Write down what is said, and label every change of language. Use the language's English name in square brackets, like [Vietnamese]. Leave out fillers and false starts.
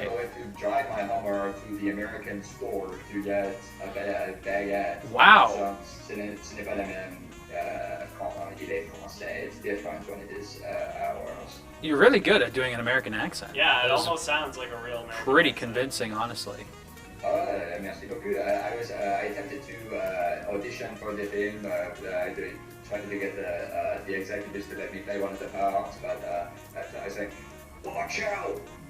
[English] I'm going to drive my Hummer to the American store to get a baguette. Wow. [French] So, ce n'est pas la même quand il est français. [English] It's different when it is ours. You're really good at doing an American accent. Yeah, it That was almost sounds like a real American pretty accent. convincing, honestly. [French] Merci beaucoup. [English] I attempted to audition for the film. I tried to get the executives to let me play one of the parts, but I was like, watch out!